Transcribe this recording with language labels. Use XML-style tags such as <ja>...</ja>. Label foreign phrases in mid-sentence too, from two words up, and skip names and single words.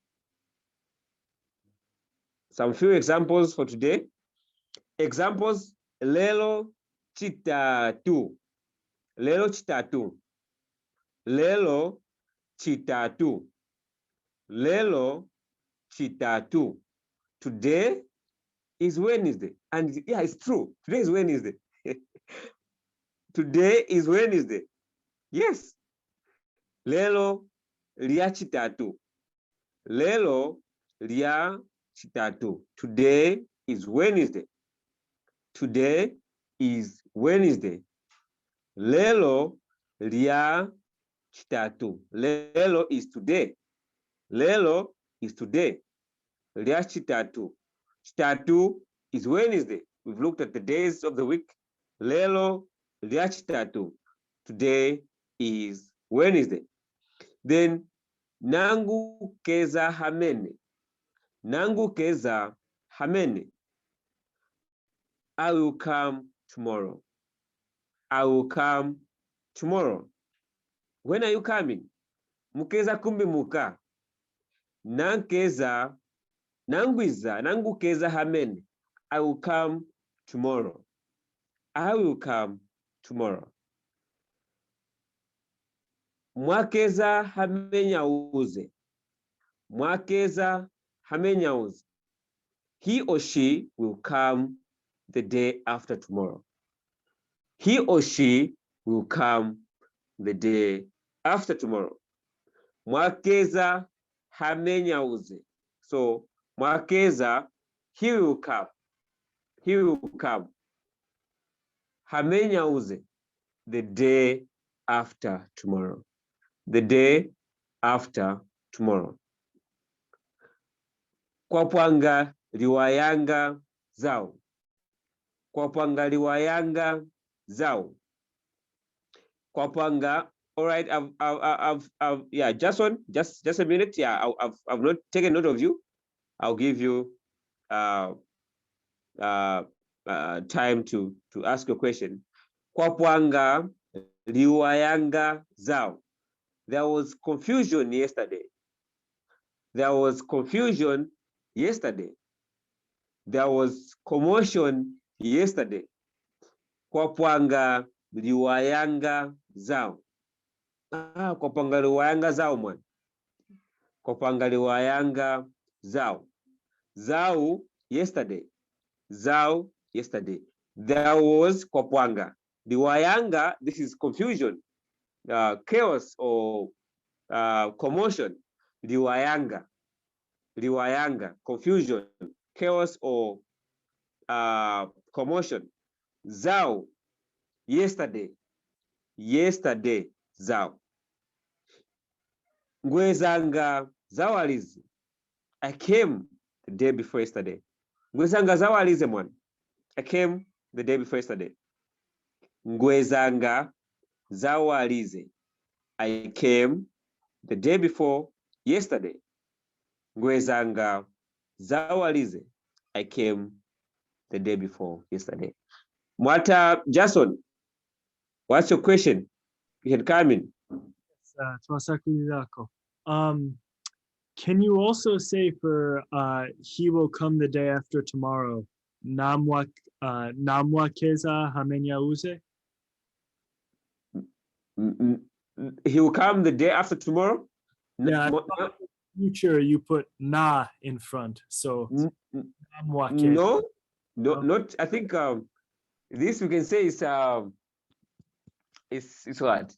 <en>some few examples for today.</en> <lue>Examples lelo chitatu, lelo chitatu, lelo chitatu, lelo chitatu.</lue> <en>Today is Wednesday. And yeah, it's true. Today is Wednesday. Today is Wednesday. Yes.</en> <lue>Lelo lia chitatu. Lelo lia chitatu.</lue> <en>Today is Wednesday. Today is Wednesday.</en> <lue>Lelo lia chitatu.</lue> <en>Lelo is today. Lelo is today.</en> <lue>Lia chitatu.</lue> <en>Chitatu is Wednesday. We've looked at the days of the week.</en> <lue>Lelo lia chitatu.</lue> <en>Today is Wednesday.</en> <lue>Then nangu keza hamene. Nangu keza hamene.</lue> <en>I will come tomorrow. I will come tomorrow. When are you coming?</en> <lue>Mukeza kumbi muka. Nankeza, nangwiza, nangu keza hamene.</lue> <en>I will come tomorrow. I will come tomorrow.</en> <lue>Mwakeza hamenya uze. Mwakeza hamenya uze.</lue> <en>He or she will come the day after tomorrow. He or she will come the day after tomorrow.</en> <lue>Mwakeza hamenya uze. So mwakeza,</lue> <en>he will come. He will come. Hamenya uze, the day after tomorrow. The day after tomorrow.</en> <lue>Kwapwanga liwayanga zao. Kwapwanga liwayanga zao. Kwapwanga.</lue> <en>All right. Yeah. Just a minute. Yeah. I've not taken note of you. I'll give you time to ask a question.</en> <lue>Kwapwanga liwayanga zao.</lue> <en>There was confusion yesterday. There was confusion yesterday. There was commotion yesterday.</en> <lue>Kwapwanga liwayanga zao. Kwapwanga liwayanga zao mwana. Kwapwanga liwayanga zao.</lue> <en>Zao yesterday. Zao yesterday. There was kwapwanga. Liwayanga, this is confusion, chaos or commotion. Liwayanga. Liwayanga, confusion, chaos or commotion. Zao, yesterday. Yesterday, zao.</en> <lue>Ngwezanga zawalize.</lue> <en>I came the day before yesterday.</en> <lue>Ngwezanga zawalize mwana.</lue> <en>I came the day before yesterday.</en> <lue>Ngwezanga zawalize.</lue> <en>I came the day before yesterday.</en> <lue>Ngwezanga zawalize.</lue> <en>I came the day before yesterday. Mwata Jason, what's your question? You can come in. TUNASAKWILILA. Can you also say for he will come the day after tomorrow? Namwakeza hamenya uze? He will come the day after tomorrow? Yeah, future you put na in front. So no, not. I think this we can say is it's what?</en>